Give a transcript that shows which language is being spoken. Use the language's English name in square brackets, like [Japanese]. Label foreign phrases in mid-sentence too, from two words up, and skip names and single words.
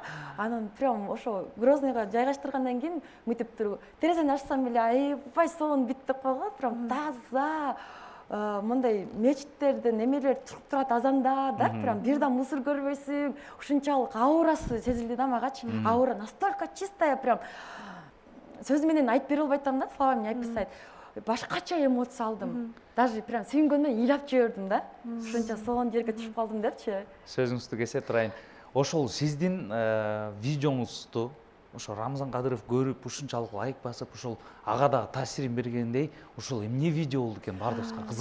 [Kyrgyz] Анан прям ошо Грозныйга жайгаштыргандан кийин мынтип туруп терезени ачсам эле аябай сонун биттеп койгон, прям таза мындай мечиттерден эмелер чыгып турат азанда да, прям бир да мусор көрбөйсүң. Ушунчалык аурасы сезилди да магачы. [Russian] Аура настолько чистая, [Kyrgyz] прям сөз менен айтып бере албай атам да, [Russian] словами не описать. [Kyrgyz] Башкача эмоция алдым. [Russian] Даже прям [Kyrgyz] сүйүнгөндөн ыйлап жибердим да. Ушунча сонун жерге түшүп калдым депчи. Сөзүңүздү кесе турайын. Ошол сиздин видеоңузду ошо Рамзан Кадыров көрүп, ушунчалык лайк басып, ошол ага дагы таасирин бергендей, ошол эмне видео болду экен, баардыгыбызга кызык.